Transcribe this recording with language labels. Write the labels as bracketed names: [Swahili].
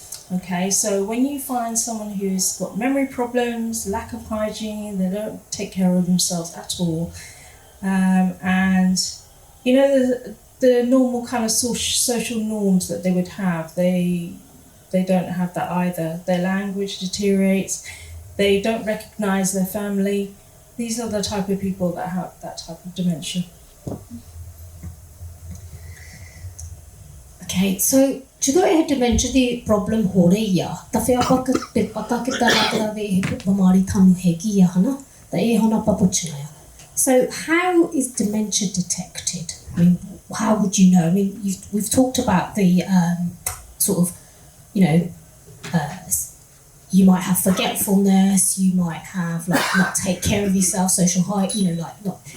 [English] Okay, so when you find someone who's got memory problems, lack of hygiene, they don't take care of themselves at all, and you know the normal kind of social norms that they would have, they don't have that either. Their language deteriorates. They don't recognise their family. These are the type of people that have that type of dementia. [Punjabi] Okay, so ਜਦੋਂ ਇਹ dementia ਦੀ problem ਹੋ ਰਹੀ ਆ ਤਾਂ ਫਿਰ ਆਪਾਂ ਪਤਾ ਕਿੱਦਾਂ ਲੱਗਦਾ ਵੀ ਇਹ ਬਿਮਾਰੀ ਤੁਹਾਨੂੰ ਹੈਗੀ ਆ, ਹਨਾ? ਤਾਂ ਇਹ ਹੁਣ ਆਪਾਂ ਪੁੱਛਣਾ ਆ. [English] So how is dementia detected? I mean, how would you know? I mean, we've talked about the sort of, you might have forgetfulness, you might have not take care of yourself, social height, not.